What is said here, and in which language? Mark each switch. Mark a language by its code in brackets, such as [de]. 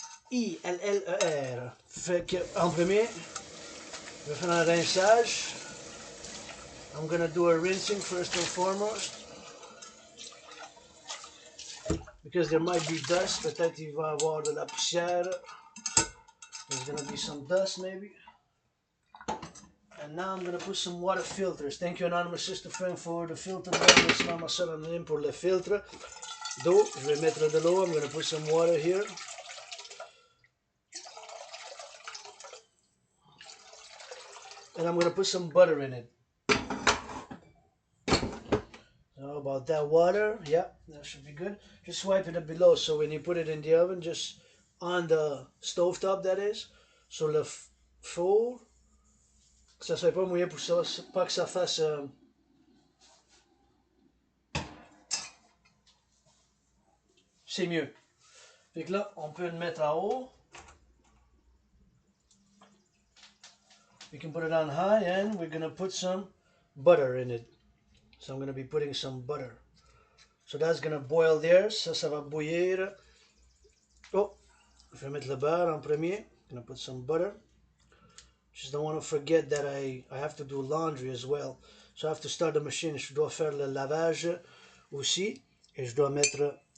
[fr] B-O-U-I-L-L-E-R. Fait que, en premier, je vais faire un rinçage. [en] I'm gonna do a rinsing first and foremost. Because there might be dust. [fr] Peut-être il va y avoir de la poussière. [en] There's gonna be some dust maybe. And now I'm gonna put some water filters. Thank you, Anonymous Sister Friend, for the filter. [fr] C'est ma soeur anonyme pour le filtre d'eau. Je vais mettre de l'eau. [en] I'm gonna put some water here. And I'm gonna put some butter in it. So about that water, yeah, that should be good. Just swipe it up below, so when you put it in the oven, just on the stove top, that is, [fr] sur le four, que ça soit pas mouillé pour ça, pas que ça fasse c'est mieux. Fait que là, on peut le mettre en haut. [en] We can put it on high, and we're gonna put some butter in it. So I'm gonna be putting some butter. So that's gonna boil there. [fr] Ça va bouillir. Oh, je vais mettre le beurre en premier. [en] Gonna put some butter. Just don't want to forget that I have to do laundry as well. So I have to start the machine. [fr] Je dois faire le lavage aussi. Et je dois mettre